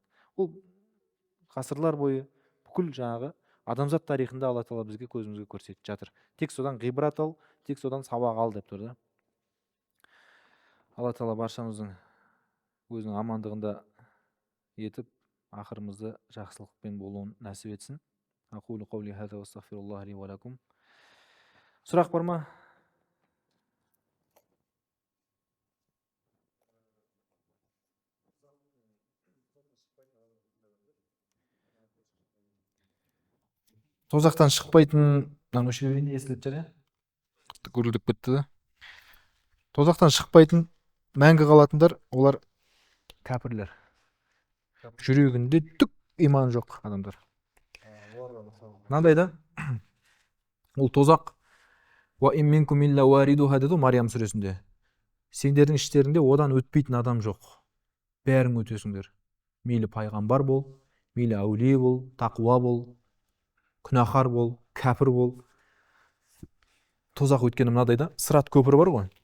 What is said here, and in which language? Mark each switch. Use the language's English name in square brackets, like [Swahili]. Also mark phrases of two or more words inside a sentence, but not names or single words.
[Kazakh] Ол ғасырлар бойы бүкіл жаңағы адамзат тарихында Алла тағала бізге көзімізге көрсетіп жатыр. Тек содан ғибрат ал, тек содан сабақ ал деп тұр да. Алла тағала баршамыздың өзінің амандығында етіп, ақырымызды жақсылықпен болуын нәсіп етсін. [Arabic] أقول قولي هذا وأستغفر الله لي ولكم. [Kazakh] Сұрақ бар ма? Тозақтан шықпайтын, осы жерде естіліп жүр, гүрілдеп кетті да. Тозақтан шықпайтын, мәңгі қалатындар, олар кәпірлер. Жүрегінде түк иман жоқ адамдар. Мынандай да, ол тозақ, [Arabic] وإن منكم إلا واردها [Kazakh] деді Мариям сүресінде. Сендердің іштерінде одан өтпейтін адам жоқ. Бәрің өтесіңдер. Мейлі пайғамбар бол, мейлі әулие бол, тақуа бол, күнәһар бол, кәпір бол. Тозақ өткені мынадай да, Сират көпірі бар ғой.